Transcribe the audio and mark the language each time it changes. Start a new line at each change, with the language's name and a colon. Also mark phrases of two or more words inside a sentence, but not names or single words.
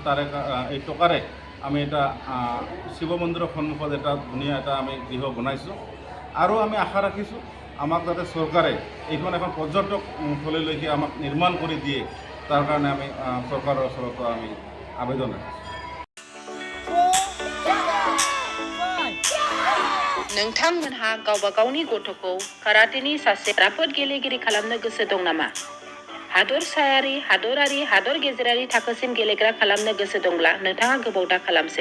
Assamese: তাৰে এই টকাৰে আমি এটা শিৱ মন্দিৰৰ সন্মুখত এটা ধুনীয়া এটা আমি গৃহ বনাইছোঁ আৰু আমি আশা ৰাখিছোঁ আমাক যাতে চৰকাৰে এইখন এখন পৰ্যটক থলীলৈকে আমাক নিৰ্মাণ কৰি দিয়ে তাৰ কাৰণে আমি চৰকাৰৰ ওচৰত আমি আবেদন ৰাখিছোঁ।
Bodo: नोंथांमोनहा गावबा गावनि गथ'खौ काराटेनि सासे राफोद गेलेगिरि खालामनो गोसो दं नामा? हादरसायारि, हादरारि, हादर गेजेरारि थाखोसिम गेलेग्रा खालामनो गोसो दंब्ला नोंथाङा गोबाव दा खालामसै।